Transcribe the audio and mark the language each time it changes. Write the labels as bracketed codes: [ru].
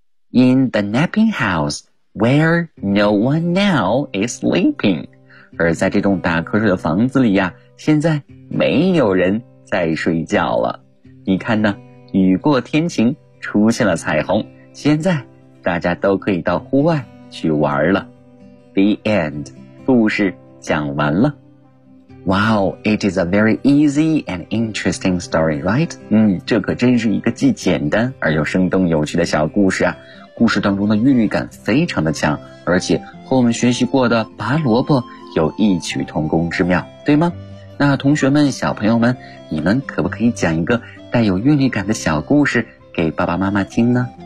[en] In the napping house where no one now is sleeping. [zh] 而在这栋打瞌睡的房子里呀，现在没有人在睡觉了。你看呢，雨过天晴，出现了彩虹，现在大家都可以到户外去玩了。 [en] The end. [zh] 故事讲完了。 [en] Wow, it is a very easy and interesting story, right? [zh] 这可真是一个既简单而又生动有趣的小故事啊。故事当中的韵律感非常的强，而且和我们学习过的拔萝卜有异曲同工之妙，对吗？那同学们，小朋友们，你们可不可以讲一个带有韵律感的小故事给爸爸妈妈听呢？